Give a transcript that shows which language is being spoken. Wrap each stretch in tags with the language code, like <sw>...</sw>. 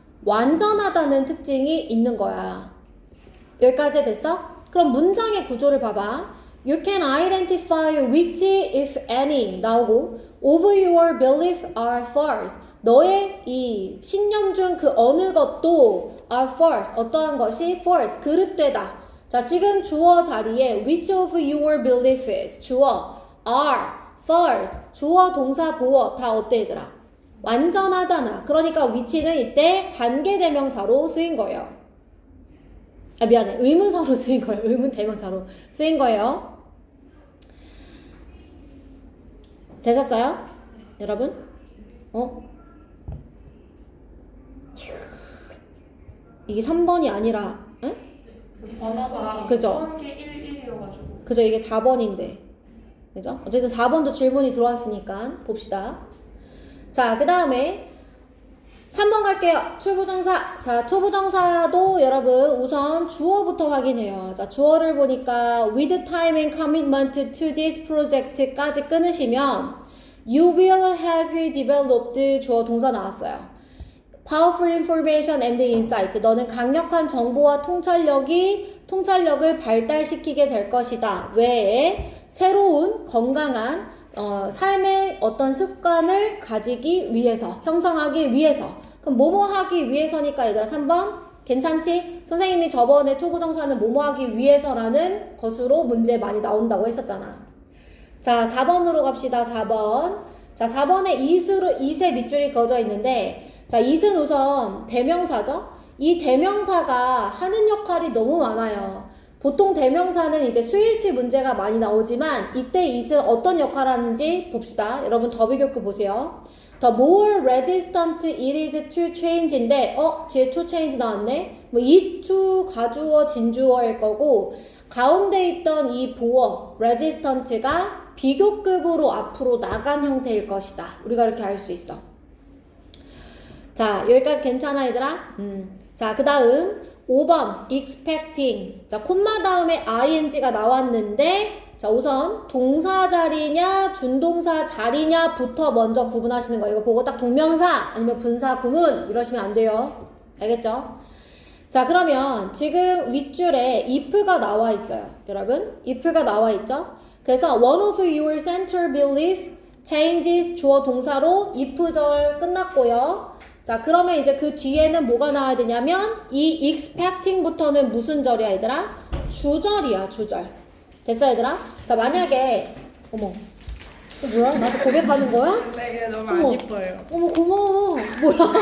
<ko>완전하다는 특징이 있는 거야. 여기까지 됐어? 그럼 문장의 구조를 봐봐.</ko> <en>You can identify which, if any</en> <ko>나오고</ko> <en>of your belief are false.</en> <ko>너의 이 신념 중 그 어느 것도</ko> <en>are false.</en> <ko>어떠한 것이 false. 그릇되다. 자, 지금 주어 자리에</ko> <en>which of your belief is</en> <ko>주어</ko> <en>are false.</en> <ko>주어 동사 보어 다 어때 얘들아? 완전하잖아. 그러니까 which는 이때 관계대명사로 쓰인 거예요. 미안해. 의문사로 쓰인 거예요. 의문대명사로 쓰인 거예요. 되셨어요? 여러분? 이게 3번이 아니라 응? 번호가 그죠? 111이어가지고 그죠? 이게 4번인데 그죠? 어쨌든 4번도 질문이 들어왔으니까 봅시다. 자, 그 다음에 3번 갈게요. 초보정사. 자, 초보정사도 여러분 우선 주어부터 확인해요. 자, 주어를 보니까</ko> <en>with time and commitment to this project까지</en> <ko>끊으시면</ko> <en>you will have developed</en> <ko>주어 동사 나왔어요.</ko> <en>powerful information and insight.</en> <ko>너는 강력한 정보와 통찰력을 발달시키게 될 것이다. 왜? 새로운 건강한 삶의 어떤 습관을 가지기 위해서, 형성하기 위해서. 그럼 뭐뭐 하기 위해서니까 얘들아 3번 괜찮지? 선생님이 저번에 초보정사는 뭐뭐 하기 위해서라는 것으로 문제 많이 나온다고 했었잖아. 자, 4번으로 갑시다. 4번. 자, 4번에 it의 밑줄이 그어져 있는데 자, it은 우선 대명사죠? 이 대명사가 하는 역할이 너무 많아요. 보통 대명사는 이제 수일치 문제가 많이 나오지만 이때 it은 어떤 역할을 하는지 봅시다. 여러분 더비교크 보세요.</ko> <en>The more resistant it is to change</en> <ko>인데 뒤에</ko> <en>to change</en> <ko>나왔네. 뭐 it to 가주어 진주어일 거고 가운데 있던 이 보어 resistant가 비교급으로 앞으로 나간 형태일 것이다. 우리가 이렇게 알 수 있어. 자, 여기까지 괜찮아 얘들아? 자, 그 다음 5번 expecting. 자, 콤마 다음에 ing가 나왔는데 자, 우선 동사 자리냐 준동사 자리냐부터 먼저 구분하시는 거예요. 이거 보고 딱 동명사 아니면 분사 구문 이러시면 안 돼요. 알겠죠? 자, 그러면 지금 윗줄에 if가 나와 있어요. 여러분 if가 나와 있죠? 그래서</ko> <en>one of your central belief changes</en> <ko>주어 동사로 if절 끝났고요. 자, 그러면 이제 그 뒤에는 뭐가 나와야 되냐면 이 expecting부터는 무슨 절이야 얘들아? 주절이야, 주절. 됐어 얘들아? 자, 만약에 어머 뭐야? 나한테 고백하는 거야? 네, 이게 너무 어머. 안 이뻐요. 어머 고마워. 뭐야?</ko>